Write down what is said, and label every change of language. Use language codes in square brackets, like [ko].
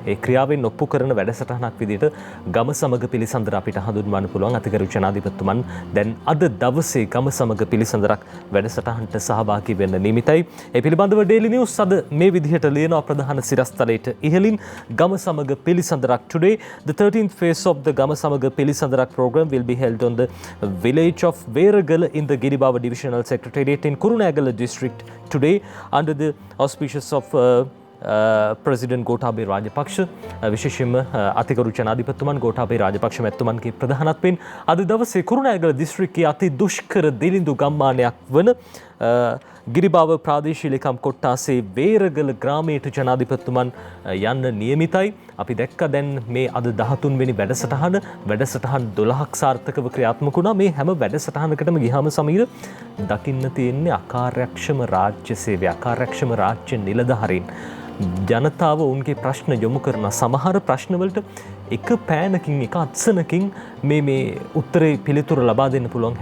[si] ඒ ක්‍රියාවෙන් ඔප්පු කරන වැඩසටහනක් විදිහට ගම සමග පිළිසඳර අපිට හඳුන්වන්න පුළුවන්. අතිගරු ජනාධිපතිතුමන් දැන් අද දවසේ ගම සමග පිළිසඳරක් වැඩසටහනට සහභාගී වෙන්න නියමිතයි. ඒ පිළිබඳව ඩේලි නිවුස් අද මේ විදිහට ලියනවා ප්‍රධාන සිරස්තලයට ඉහළින්. Gama Samaga Pilisandarak. [en] Today, the 13th phase of the Gama Samaga Pilisandarak program will be held on the village of Veragala in the Giribava Divisional Secretariat in Kurunagala district today under the auspices of [si] president Gotabaya Rajapaksa විශේෂයෙන්ම අතිගරු ජනාධිපතිතුමන් ගෝඨාභය රාජපක්ෂ මැතිතුමන්ගේ ප්‍රධානත්වයෙන් අද දවසේ කුරුණෑගල දිස්ත්‍රික්කයේ අති දුෂ්කර දිලිඳු ගම්මානයක් වන ගිරිබාව ප්‍රාදේශීය ලේකම් කොට්ටාසේ වේරගල ග්‍රාමයට ජනාධිපතිතුමන් යන්න නියමිතයි. අපි දැක්ක දැන් මේ අද 13 වෙනි වැඩසටහන 12ක් සාර්ථකව ක්‍රියාත්මක වුණා. මේ හැම වැඩසටහනකටම ගියාම සමීර දකින්න තියෙන්නේ අකාර්යක්ෂම රාජ්‍ය සේවය, අකාර්යක්ෂම රාජ්‍ය නිලධාරීන් ජනතාව උන්ගේ ප්‍රශ්න යොමු කරන සමහර ප්‍රශ්නවලට එක පෑනකින් එක අත්සනකින් මේ උත්තරේ පිළිතුර ලබා දෙන්න පුළුවන්.